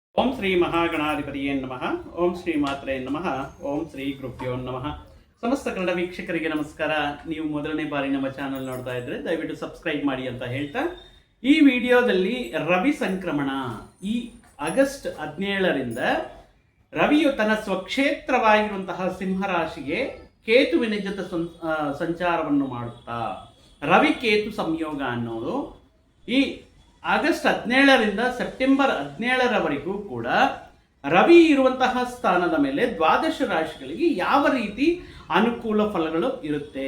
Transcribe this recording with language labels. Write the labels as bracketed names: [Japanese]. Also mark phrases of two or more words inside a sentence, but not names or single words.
[Sanskrit] ಓಂ ಶ್ರೀ ಮಹಾಗಣಾಧಿಪತಿಯೇ ನಮಃ. ಓಂ ಶ್ರೀ ಮಾತ್ರೇ ನಮಃ. ಓಂ ಶ್ರೀ ಗುರುಭ್ಯೋ ನಮಃ. [Kannada] ಸಮಸ್ತ ಕನ್ನಡ ವೀಕ್ಷಕರಿಗೆ ನಮಸ್ಕಾರ. ನೀವು ಮೊದಲನೇ ಬಾರಿ ನಮ್ಮ ಚಾನಲ್ ನೋಡ್ತಾ ಇದ್ರೆ ದಯವಿಟ್ಟು ಸಬ್ಸ್ಕ್ರೈಬ್ ಮಾಡಿ ಅಂತ ಹೇಳ್ತಾ, ಈ ವಿಡಿಯೋದಲ್ಲಿ ರವಿ ಸಂಕ್ರಮಣ ಈ ಆಗಸ್ಟ್ 17ರಿಂದ ರವಿಯು ತನ್ನ ಸ್ವಕ್ಷೇತ್ರವಾಗಿರುವಂತಹ ಸಿಂಹರಾಶಿಗೆ ಕೇತುವಿನ ಜೊತೆ ಸಂಚಾರವನ್ನು ಮಾಡುತ್ತಾ ರವಿ ಕೇತು ಸಂಯೋಗ ಅನ್ನೋದು ಈ ಆಗಸ್ಟ್ 17ರಿಂದ ಸೆಪ್ಟೆಂಬರ್ 17ರವರೆಗೂ ಕೂಡ ರವಿ ಇರುವಂತಹ ಸ್ಥಾನದ ಮೇಲೆ ದ್ವಾದಶ ರಾಶಿಗಳಿಗೆ ಯಾವ ರೀತಿ ಅನುಕೂಲ ಫಲಗಳು ಇರುತ್ತೆ.